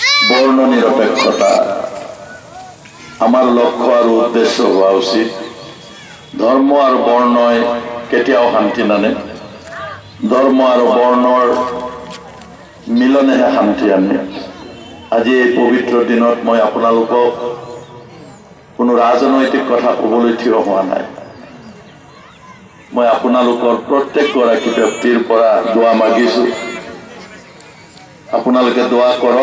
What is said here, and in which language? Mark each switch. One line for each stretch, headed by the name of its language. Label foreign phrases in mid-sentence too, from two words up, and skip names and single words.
Bangla: বর্ণ নিরপেক্ষতা আমার লক্ষ্য আর উদ্দেশ্য হওয়া উচিত।
Assamese: ধর্ম আর বর্ণই কেতিয়াও শান্তি নানে, ধর্ম আর বৰ্ণৰ মিলনেহে শান্তি আনে। আজি এই পবিত্ৰ দিনত মই আপোনালোকক কোনো ৰাজনৈতিক কথা ক'বলৈ থিয় হোৱা নাই। মই আপোনালোকৰ প্ৰত্যেকগৰাকী ব্যক্তিৰ পৰা দোৱা মাগিছোঁ, আপোনালোকে দোৱা কৰক।